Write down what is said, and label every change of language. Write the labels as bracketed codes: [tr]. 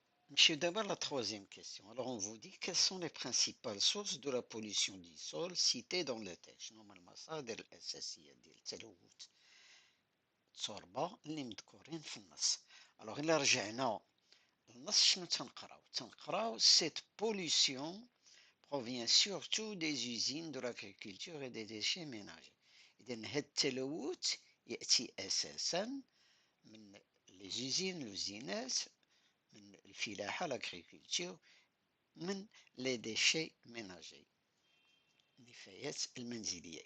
[fr] Monsieur, d'abord la troisième question. Alors on vous dit quelles sont les principales sources de la pollution du sol citées dans le texte. [ar] Normalement المصادر الأساسية ديال التلوث التربة اللي مذكورين في النص. [fr] Alors [ar] إلا رجعنا للنص شنو تنقراو [fr] cette pollution provient surtout des usines de l'agriculture et des déchets ménagers. [ar] إذن هذا التلوث يأتي أساسا من [fr] les usines l'usinage [ar] من الفلاحة l'agriculture من [fr] les déchets ménagers [ar] النفايات المنزلية.